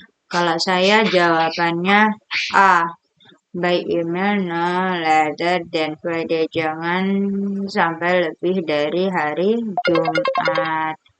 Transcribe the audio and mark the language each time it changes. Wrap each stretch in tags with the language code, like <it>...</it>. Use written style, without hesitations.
<id>Kalau saya jawabannya A.</id> <en>By email no later than Friday.</en> <id>Jangan sampai lebih dari hari Jumat.</id>